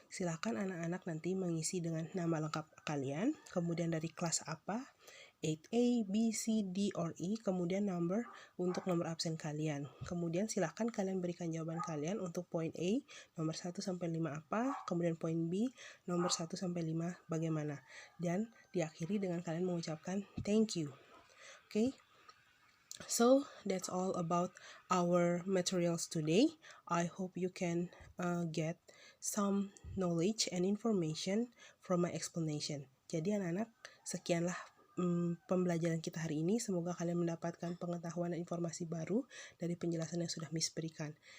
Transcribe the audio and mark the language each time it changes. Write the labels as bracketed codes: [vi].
[id] Silakan anak-anak nanti mengisi dengan nama lengkap kalian, kemudian dari kelas apa, 8A, B, C, D, or E, kemudian number untuk nomor absen kalian. Kemudian silahkan kalian berikan jawaban kalian untuk poin A, nomor 1 sampai 5 apa, kemudian poin B, nomor 1 sampai 5 bagaimana. Dan diakhiri dengan kalian mengucapkan [en] thank you. Okay? So, that's all about our materials today. I hope you can get some knowledge and information from my explanation. [id] Jadi anak-anak, sekianlah pembelajaran kita hari ini. Semoga kalian mendapatkan pengetahuan dan informasi baru dari penjelasan yang sudah Miss berikan.